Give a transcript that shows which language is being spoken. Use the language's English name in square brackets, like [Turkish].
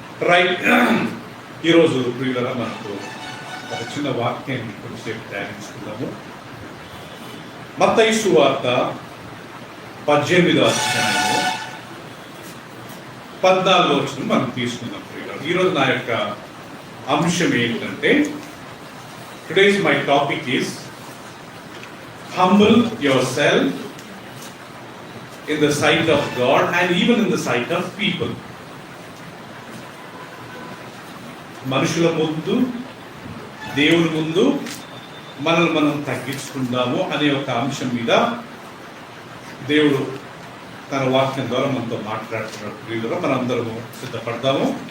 [Telugu] Right, ఈరోజు ప్రియులరా మనకు ఒక చిన్న వాక్యాన్ని కొంచెంసేపు ధ్యానించుకుందాము. మత్తయి సువార్త 18వ అధ్యాయము 14వ వచనం మనం తీసుకుందాం ప్రియులరా. ఈరోజు నా యొక్క అంశం ఏంటంటే, [English] Today's my topic is humble yourself in the sight of God and even in the sight of people. [Telugu] మనుషుల ముందు దేవుని ముందు మనల్ని మనం తగ్గించుకుందాము అనే ఒక అంశం మీద దేవుడు తన వాక్యం ద్వారా మనతో మాట్లాడుతున్న ప్రియులుగా మనందరము సిద్ధపడతాము.